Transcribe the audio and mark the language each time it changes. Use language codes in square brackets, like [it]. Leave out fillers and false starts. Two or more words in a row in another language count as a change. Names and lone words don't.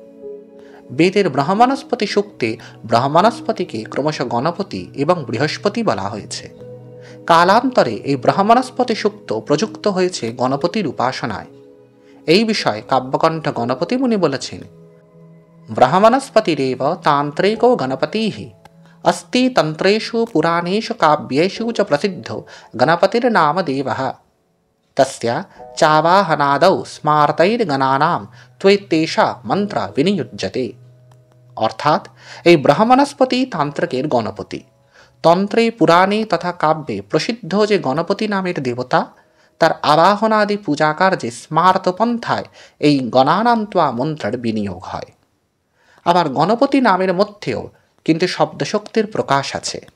[bn] বেদের ব্রহ্মণস্পতি সূক্তে ব্রহ্মণস্পতিকে ক্রমশ গণপতি এবং বৃহস্পতি বলা হয়েছে। কালান্তরে এই ব্রহ্মণস্পতি সূক্ত প্রযুক্ত হয়েছে গণপতির উপাসনায়। এই বিষয়ে কাব্যকণ্ঠ গণপতি মুনি বলেছেন, [sa] ब्रह्मणस्पतिरेव तान्त्रिको गणपतिः अस्ति तंत्रेषु पुराणेषु काव्येषु च प्रसिद्धो गणपतिर्नाम देवः तस्य चावाहनादौ स्मार्तैर्गणानां त्वेतेषा मंत्र विनियुज्यते। [bn] অর্থাৎ এই ব্রহ্মণস্পতি তান্ত্রিকের গণপতি। তন্ত্রে, পুরাণে তথা কাব্যে প্রসিদ্ধ যে গণপতি নামের দেবতা, তার আবাহনাদি পূজা কার্যে স্মার্ত পন্থায় এই গণানান্ত্বা মন্ত্রের বিনিয়োগ হয়। আবার গণপতি নামের মধ্যেও কিন্তু শব্দশক্তির প্রকাশ আছে।